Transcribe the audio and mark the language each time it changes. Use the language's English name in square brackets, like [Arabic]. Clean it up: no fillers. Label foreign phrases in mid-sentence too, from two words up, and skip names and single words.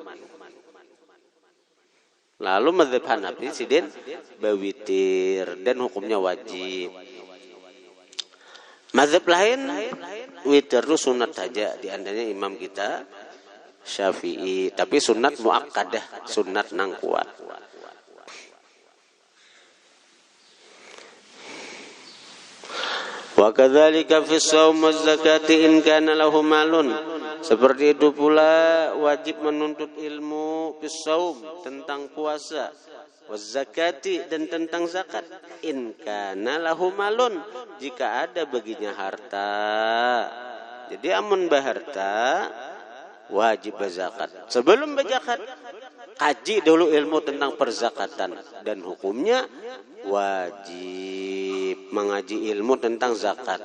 [Indonesian] Lalu mazhab Hanafi sidin bewitir dan hukumnya wajib. Mazhab lain witir itu sunat saja, di antaranya imam kita Syafi'i, tapi sunat muakkadah, sunat nang kuat. [Arabic] Wa kadzalika fi shaum waz zakati in kana lahu malun. [Indonesian] Seperti itu pula wajib menuntut ilmu [Arabic] fi shaum [Indonesian] tentang puasa, [Arabic] waz zakati [Indonesian] dan tentang zakat. [Arabic] In kana lahu malun, [Indonesian] jika ada baginya harta. [Banjar] Jadi amun berharta wajib berzakat. [Indonesian] Sebelum berzakat kaji dulu ilmu tentang perzakatan dan hukumnya wajib mengaji ilmu tentang zakat.